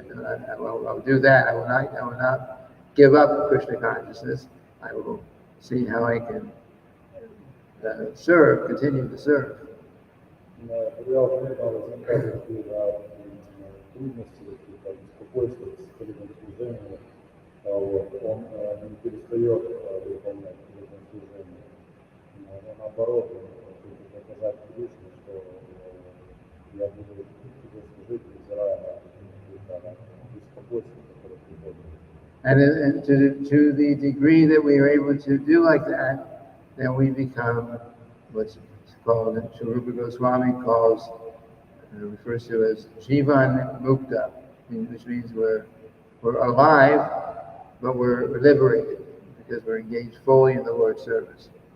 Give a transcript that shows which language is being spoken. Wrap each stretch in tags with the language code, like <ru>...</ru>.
<en>And I'll do that. I will not give up Krishna consciousness. I will see how I can continue to serve.</en> <ru>Когда у преданного возникают какие-то трудности, какие-то беспокойства с преданным служением, он не перестает выполнять преданное служение. Но наоборот, он хочет доказать Кришне, что я буду тебе служить, невзирая на какие-то беспокойства, которые приходят.</ru> <en>And to the degree that we are able to do like that, then we become what's called, Srila Rupa Goswami refers to as Jivan Mukta, which means we're alive, but we're liberated because we're engaged fully in the Lord's service.</en>